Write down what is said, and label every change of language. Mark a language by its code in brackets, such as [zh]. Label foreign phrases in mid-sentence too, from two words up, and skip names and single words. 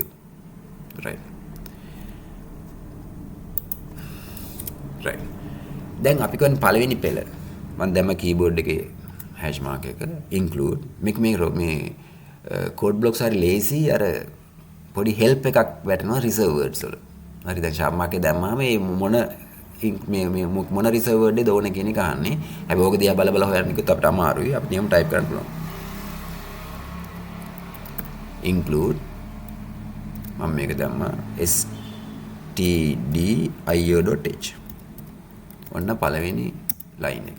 [en] right. right. [si] දැන් අපි කරන පළවෙනි පෙළ මම දැම්ම keyboard එකේ [en] hash mark [si] එක include මේ [en] code blocks [si] හරි lazy අර පොඩි help එකක් වැටෙනවා [en] reserved words [si] වල. හරි දැන් [en] sharp mark [si] එක දැම්මම මේ මොන [en] reserved word [si] එකද ඕනේ කියන එක අහන්නේ. හැබැයි ඕක දිහා බල බල හොයන්න කිව්වොත් අපිට අමාරුයි. අපි නියම type කරන්න පුළුවන්. include මම මේක දැම්මා stdio.h. ඔන්න පළවෙනි line එක.